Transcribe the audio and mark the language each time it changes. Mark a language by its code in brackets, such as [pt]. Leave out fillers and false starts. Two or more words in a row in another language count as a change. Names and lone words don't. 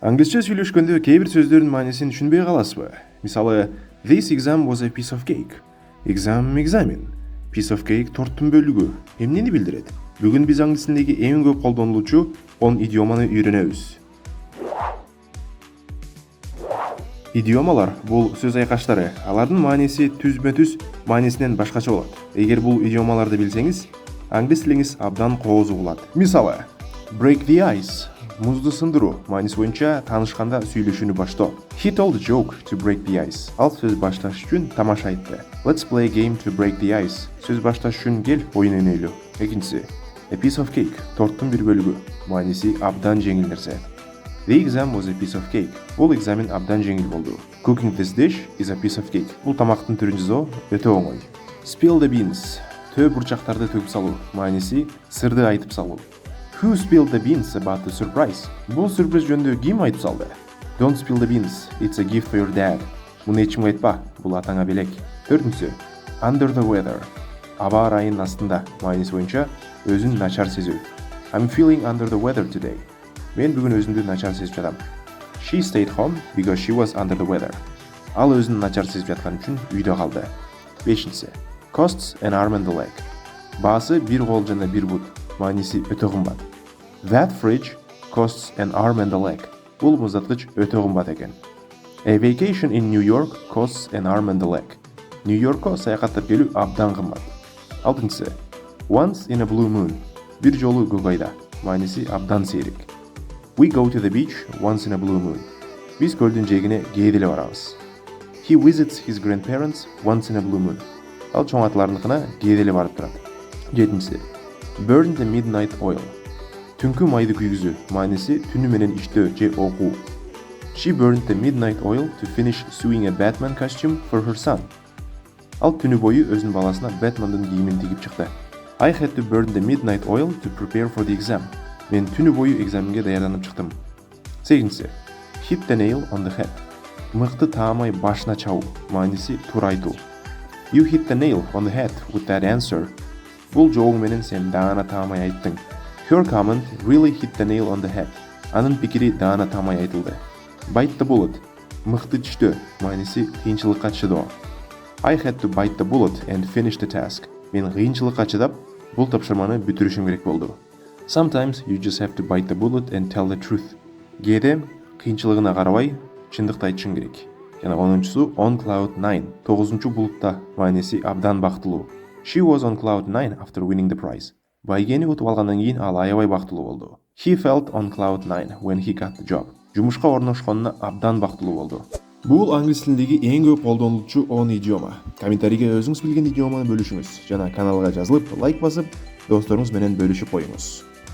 [ky] Англисче сүйлөшкөндө кээ бир сөздөрдүн маанисин түшүнбөй каласызбы? Мисалы, [en] this exam was a piece of cake. Экзамен. Piece of cake [ky] торттун бөлүгү. Эмнени билдирет? Бүгүн биз англис тилиндеги эң көп колдонулуучу 10 идиоманы үйрөнөбүз. Идиомалар бул сөз айкаштары. Алардын мааниси түзмө-түз маанисинен башкача болот. Эгер бул идиомаларды билсеңиз, англис тилиңиз абдан кооз угулат. Мисалы, [en] break the ice. [ky] Музду сындыруу мааниси боюнча таанышканда сүйлөшүүнү баштоо. [en] He told a joke to break the ice. [ky] Ал сөз башташ үчүн тамаша айтты. [en] Let's play a game to break the ice. [ky] Сөз башташ үчүн кел оюн ойнойлу. Экинчиси, [en] a piece of cake. [ky] Торттун бир бөлүгү. Мааниси абдан жеңил нерсе. [en] The exam was a piece of cake. [ky] Бул экзамен абдан жеңил болду. [en] Cooking this dish is a piece of cake. [ky] Бул тамактын түрүн жасоо өтө оңой. [en] Spill the beans. [ky] Төө бурчактарды төгүп салуу. Мааниси сырды айтып салуу. [en] Who spilled the beans about the surprise? [ky] Бул сюрприз жөнүндө ким айтып салды? [en] Don't spill the beans. It's a gift for your dad. [ky] Муну эч кимге айтпа. Бул атаңа белек. Төртүнчүсү, [en] under the weather. [ky] Аба ырайынын астында. Мааниси боюнча өзүн начар сезүү. [en] I'm feeling under the weather today. [ky] Мен бүгүн өзүмдү начар сезип жатам. [en] She stayed home because she was under the weather. [ky] Ал өзүн начар сезип жаткан үчүн үйдө калды. Бешинчиси, [en] costs an arm and a leg. [ky] Баасы бир кол жана бир бут. Мааниси өтө кымбат. [en] That fridge costs an arm and a leg. [ky] Бул муздаткыч өтө кымбат экен. [en] A vacation in New York costs an arm and a leg. [ky] Нью-Йоркко саякаттап келүү абдан кымбат. Алтынчысы, [en] once in a blue moon. [ky] Бир жолу көк айда. Мааниси абдан сейрек. [en] We go to the beach once in a blue moon. [ky] Биз көлдүн жээгине кээде эле барабыз. [en] He visits his grandparents once in a blue moon. [ky] Ал чоң аталарыныкына кээде эле барып турат. Жетинчиси, [en] burn the midnight oil. [ky] Түнкү майды күйгүзүү. Мааниси түнү менен иштөө же окуу. [en] She burned the midnight oil to finish sewing a Batman costume for her son. [ky] Ал түнү бою өзүнүн баласына Бэтмендин кийимин тигип чыкты. [en] I had to burn the midnight oil to prepare for the exam. [ky] Мен түнү бою экзаменге даярданып чыктым. Сегизинчиси, [en] hit the nail on the head. [ky] Мыкты таамай башына чабуу. Мааниси туура айтуу. [en] You hit the nail on the head with that answer. [ky] Бул жообуң менен сен даана таамай айттың. [en] Her comment really hit the nail on the head. [ky] Анын пикири даана таамай айтылды. [en] Bite the bullet. [ky] Мыкты түштө. Мааниси кыйынчылыкка чыдоо. [en] I had to bite the bullet and finish the task. [ky] Мен кыйынчылыкка чыдап, бул тапшырманы бүтүрүшүм керек болду. [en] Sometimes you just have to bite the bullet and tell the truth. [ky] Кээде кыйынчылыгына карабай, чындыкты айтышың керек. Жана 10-чусу [en] on cloud 9. [ky] 9-чу булутта. Мааниси абдан бактылуу. [en] She was on cloud 9 after winning the prize. [ky] Байгени утуп алгандан кийин ал аябай бактылуу болду. [en] He felt on cloud 9 when he got the job. [ky] Жумушка орношконуна абдан бактылуу болду. Бул англис тилиндеги эң көп колдонулуучу 10 идиома. Комментарийге өзүңүз билген идиоманы бөлүшүңүз жана каналга жазылып, лайк басып, досторуңуз менен бөлүшүп коюңуз.